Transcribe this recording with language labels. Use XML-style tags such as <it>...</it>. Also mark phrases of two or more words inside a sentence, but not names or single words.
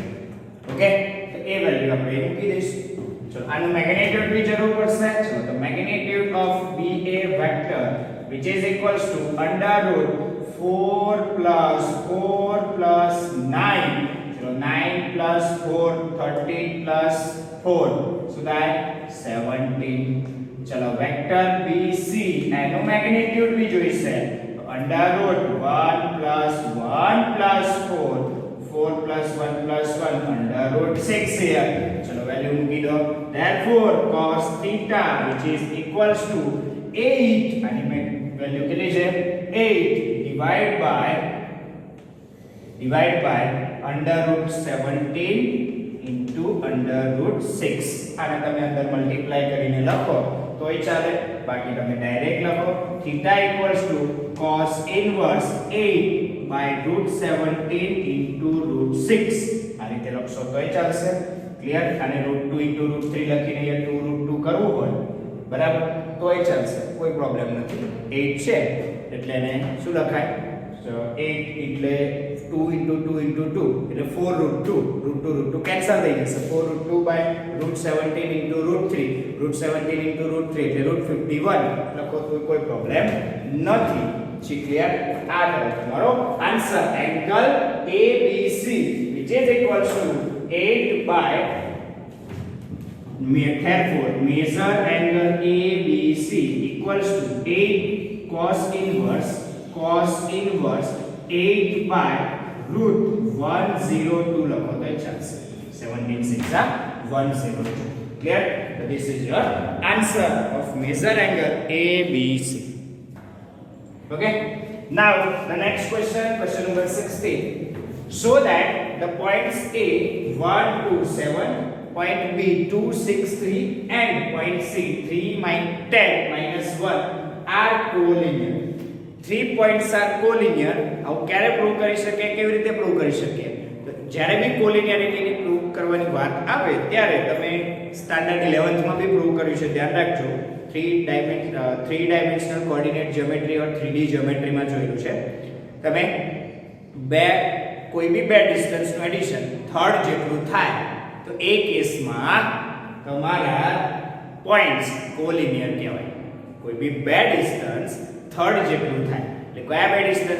<gu>Okay, તો એ વેલ્યુ આપણે મૂકી દઈશું. ચલો આનું મેગ્નીટ્યુડ ની જરૂર પડશે. ચલો તો</gu> <en>magnitude of BA vector which is equals to under root 4 plus 4 plus 9. So 9 plus 4 13 plus 4 so that 17.</en> <gu>ચલો વેક્ટર BC એનો મેગ્નીટ્યુડ બી જોઈશે.</gu> <en>તો under root 1 plus 1 plus 4 4 plus 1 plus 1 under root 6 here.</en> <gu>ચલો વેલ્યુ મૂકી દો.</gu> <en>Therefore cos theta which is equals to 8</en> <gu>અને મેં વેલ્યુ કેટલી છે</gu> <en>8 divide by under root 17 into under root 6.</en> <gu>આને તમે અંદર મલ્ટીપ્લાય કરીને લખો તોય ચાલે, બાકી તમે ડાયરેક્ટ લખો</gu> <en>theta equals to cos inverse 8 by root 17 into root 6.</en> <gu>આ રીતે લખશો તોય ચાલશે. ક્લિયર? અને</gu> <en>root 2 into root 3</en> <gu>લખીને અહીંયા 2 root 2 કરવું હોય બરાબર તોય ચાલશે, કોઈ પ્રોબ્લેમ નથી. 8 છે એટલે એને શું લખાય? So 8 એટલે</gu> <en>2 into 2 into 2</en> <gu>એટલે</gu> <en>4 root 2 root 2 root 2</en> <gu>કેન્સલ થઈ જશે.</gu> <en>4 root 2 by root 17 into root 3</en> <gu>root 17 into root 3 એટલે root 51 લખો તો કોઈ પ્રોબ્લેમ નથી. છે ક્લિયર? આ થયો તમારો આન્સર.</gu> <en>એંગલ ABC which is equals to 8 by therefore measure angle ABC equals to 8 cos inverse 8 by root 102</en> <gu>લખો તો ચાલશે.</gu> <en>17 6 are 102. Clear? So this is your answer of measure angle ABC. Okay, now the next question, question number 16. Show that the points A 1 2 7, point B 2 6 3 and point C 10 minus 1 are collinear. 3 points are collinear.</en> <gu>આવું ક્યારે પ્રૂવ કરી શકે, કેવી રીતે પ્રૂવ કરી શકીએ? તો જ્યારે બી કોલિનિયરિટીની પ્રૂવ કરવાની વાત આવે ત્યારે તમે સ્ટાન્ડર્ડ 11th માં બી પ્રૂવ કર્યું છે, ધ્યાન રાખજો.</gu> <en>3 dimensional coordinate geometry or 3D geometry</en> <gu>માં જોયું છે તમે. કોઈ બી બે ડિસ્ટન્સનું એડિશન થર્ડ જેટલું થાય તો એ કેસમાં તમારા પોઈન્ટ્સ કોલિનિયર કહેવાય. કોઈ બી બે ડિસ્ટન્સ થર્ડ જેટલું થાય એટલે કયા બે ડિસ્ટન્સ?</gu>